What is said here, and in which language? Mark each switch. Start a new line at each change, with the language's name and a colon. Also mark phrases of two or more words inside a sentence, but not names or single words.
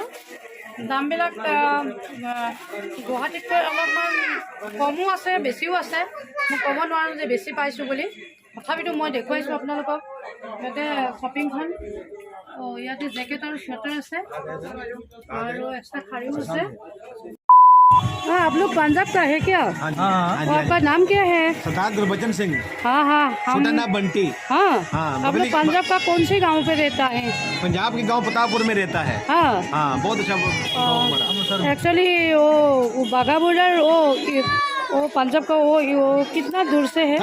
Assamese: দামবিলাক গুৱাহাটীতকৈ অলপমান কমো আছে বেছিও আছে। মই ক'ব নোৱাৰোঁ যে বেছি পাইছোঁ বুলি তথাপিতো মই দেখুৱাইছোঁ আপোনালোকক ইয়াতে শ্বপিংখন। ইয়াতে জেকেট আৰু চুৱেটাৰ আছে আৰু এক্সট্ৰা শাৰীও আছে।
Hindi: हाँ आप लोग पंजाब का है क्या? हाँ आपका नाम क्या है? सरदार गुरबचन सिंह। हाँ हाँ हम नाम बंटी। हाँ हाँ आप लोग पंजाब का कौन से गांव पे रहता है? पंजाब के गांव प्रतापपुर में रहता है। हाँ हाँ बहुत अच्छा एक्चुअली वो बाघा बॉर्डर वो पंजाब का वो कितना दूर से है?